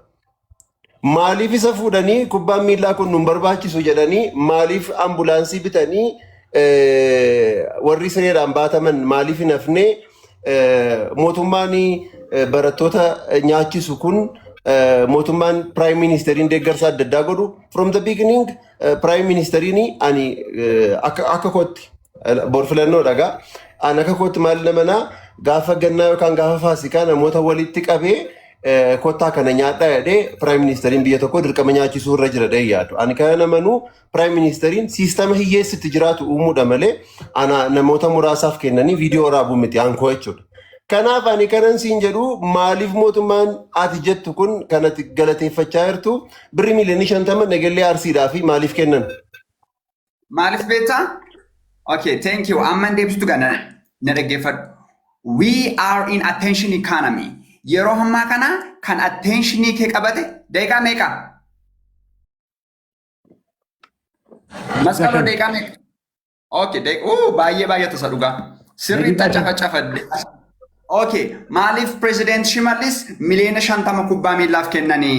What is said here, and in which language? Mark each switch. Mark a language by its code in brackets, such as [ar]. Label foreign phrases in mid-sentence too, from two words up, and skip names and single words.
[om] Maaliif isa fuudhanii kubbaan miillaa kun nun barbaachisu jedhanii maaliif ambulaansii bitanii warri sireedhaan baataman maaliif hin hafne mootummaan barattoota nyaachisu kun mootummaan Prime Ministeriin deeggarsa adda addaa godhu [en] from the beginning [om] Prime Ministeriin ani akka kootti borfilannoo dhagaa an akka kootti maal namanaa gaafa gannaa yookaan gaafa faasikaa namoota walitti qabee kottaa kana nyaadhaa jedhee Prime Ministeriin biyya tokko dirqama nyaachisuu irra jira dhee yaadu. Ani kana namanuu Prime Ministeriin siistama hiyyeessitti jiraatu uumuudha malee ana namoota muraasaaf kennanii viidiyoo waraabuu miti aankoo jechuudha. Kanaaf ani kanan siin jedhu maaliif mootummaan ati jettu kun kanatti galateeffachaa jirtu birri miliyoonii 50 nagallee arsiidhaa fi maaliif kennan? Maaliif beektaa? [en] Okay, thank you. [om] Amman deebistu gana na dhaggeeffadhu. [en] We are in attention economy. [om] Yeroo ammaa kana kan attentionii kee qabate daqiiqaa meeqa? Masqaloo daqiiqaa meeqa? Okay, baay'ee tasa dhugaa. Sirriitti cafacafadde. Okay, maaliif President Shimallis miliyoona 50 kubbaa miillaaf kennanii?